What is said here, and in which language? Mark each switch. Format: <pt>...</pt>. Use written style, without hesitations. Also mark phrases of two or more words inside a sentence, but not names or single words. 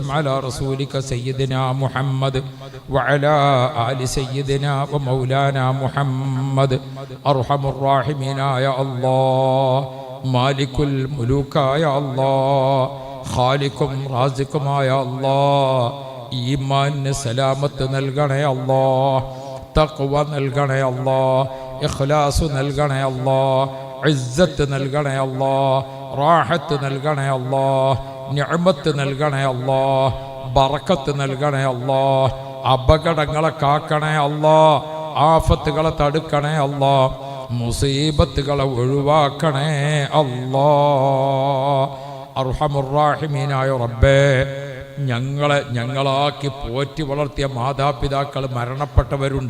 <ar>على رسولك سيدنا محمد وعلى آل سيدنا ومولانا محمد أرحم الراحمين يا الله مالك الملوك يا الله خالق رازق يا الله</ar> <ml>ഈമാന് സലാമത്ത് നൽകണേ അല്ലാഹ് തഖ്വ നൽകണേ അല്ലാഹ് ഇഖ്ലാസ് നൽകണേ അല്ലാഹ് ഇസ്സത്ത് നൽകണേ അല്ലാഹ് റാഹത്ത് നൽകണേ അല്ലാഹ് നിഅമത്ത് നൽകണേ അല്ലാഹ് ബറക്കത്ത് നൽകണേ അല്ലാഹ് അപകടങ്ങളെ കാക്കണേ അല്ലാഹ് ആഫത്തുകളെ തടുക്കണേ അല്ലാഹ് മുസീബത്തുകളെ ഒഴിവാക്കണേ അല്ലാഹ് അർഹമുർ റഹീമീനായ റബ്ബേ ഞങ്ങളാക്കി പോറ്റി വളർത്തിയ മാതാപിതാക്കൾ മരണപ്പെട്ടവരുണ്ട്.</ml>